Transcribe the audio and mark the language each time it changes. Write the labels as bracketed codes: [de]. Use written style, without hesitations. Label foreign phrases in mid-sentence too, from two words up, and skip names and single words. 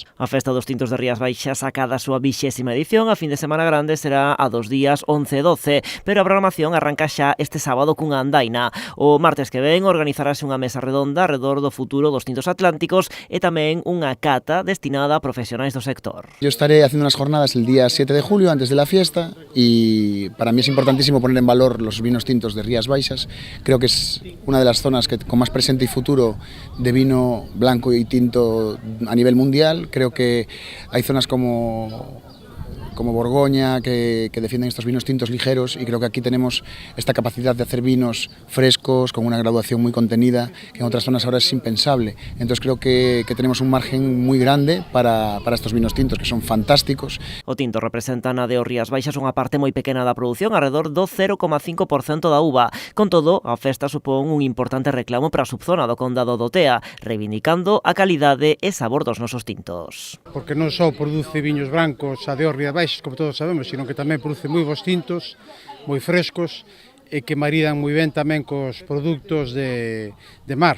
[gl] A festa dos tintos de Rías Baixas acada a súa 20ª edición. A fin de semana grande será a 2 días 11 e 12, pero a programación arranca xa este sábado cunha andaina. O martes que ven organizarase unha mesa redonda alrededor do futuro dos tintos atlánticos e tamén unha cata destinada a profesionais do sector. [es] Yo estaré haciendo unas jornadas el día 7 de julio antes de la fiesta y para mí es importantísimo poner en valor los vinos tintos de Rías Baixas. Creo que es una de las zonas con más presente y futuro de vino blanco y tinto a nivel mundial. Creo que hay zonas como Borgoña que defienden estos vinos tintos ligeros y creo que aquí tenemos esta capacidad de hacer vinos frescos con una graduación muy contenida que en otras zonas ahora es impensable. Entonces creo que tenemos un margen muy grande para estos vinos tintos que son fantásticos. [gl] O tinto representa na de Rías Baixas unha parte moi pequena da produción, alrededor do 0,5% da uva. Con todo, a festa supón un importante reclamo para a subzona do Condado do Tea, reivindicando a calidade e sabor dos nosos tintos. Porque non só produce viños brancos a de Rías Baixas, como todos sabemos, sino que tamén produce moi bons tintos, moi frescos e que maridan moi ben tamén cos produtos de mar.